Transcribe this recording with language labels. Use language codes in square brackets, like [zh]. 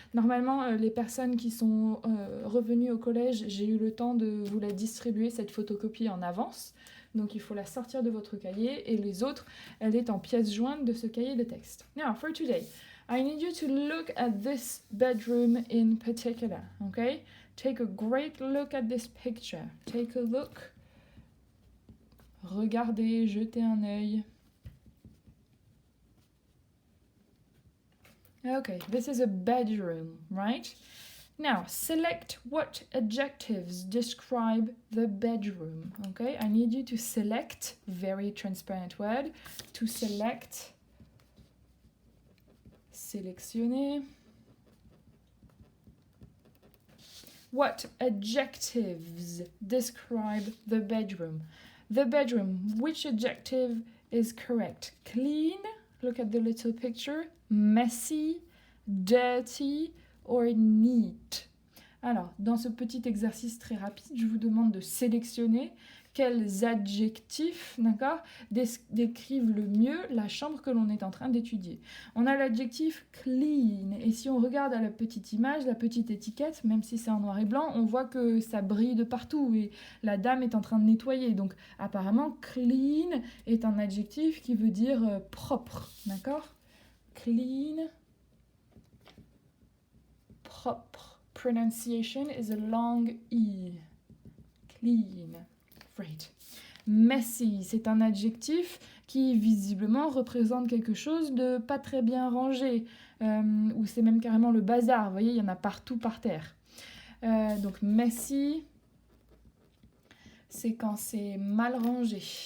[fr] Normalement, les personnes qui sont revenues au collège, j'ai eu le temps de vous la distribuer, cette photocopie, en avance. Donc, il faut la sortir de votre cahier. Et les autres, elle est en pièce jointe de ce cahier de texte. [en] Now, for today, I need you to look at this bedroom in particular, okay? Take a great look at this picture. Take a look. Regardez, jetez un œil. Okay, this is a bedroom, right? Now, select what adjectives describe the bedroom, okay? I need you to select, very transparent word, to select, sélectionner. What adjectives describe the bedroom? The bedroom, which adjective is correct? Clean, look at the little picture. Messy, dirty, or neat. [fr] Alors, dans ce petit exercice très rapide, je vous demande de sélectionner quels adjectifs, d'accord, décrivent le mieux la chambre que l'on est en train d'étudier. On a l'adjectif clean, et si on regarde à la petite image, la petite étiquette, même si c'est en noir et blanc, on voit que ça brille de partout et la dame est en train de nettoyer. Donc apparemment, clean est un adjectif qui veut dire propre, d'accord? Clean, propre. [en] Pronunciation is a long E. Clean. Right. [fr] Messy, c'est un adjectif qui visiblement représente quelque chose de pas très bien rangé, ou c'est même carrément le bazar, vous voyez, il y en a partout par terre. Donc messy, c'est quand c'est mal rangé.